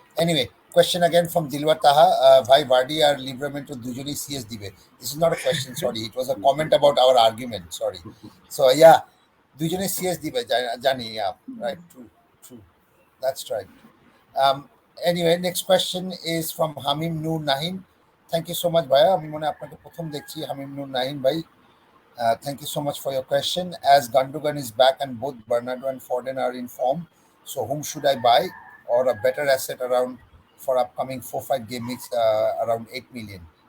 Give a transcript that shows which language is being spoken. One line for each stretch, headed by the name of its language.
English: Anyway, question again from Dilwar Taha. Bhai
Bangla: Vardy আর Livramento দুজনেই CS দিবে?
English: This is not a question, sorry. It was a comment about our argument, sorry. So yeah,
Bangla: দুজনেই CS দিবে, জানি,
English: yeah. Right, true, true. That's right. Um, anyway, next question is from Hamim Noor Nahin. Thank you so much, Bhaiya.
Bangla: আমি মনে হয় আপনাকে প্রথম দেখছি, Hamim Noor Nahin ভাই।
English: Thank you so much for your question. As Gundogan is back and both Bernardo and Foden are in form, so whom should I buy or a better asset around for upcoming 4-5 game weeks around 8 million?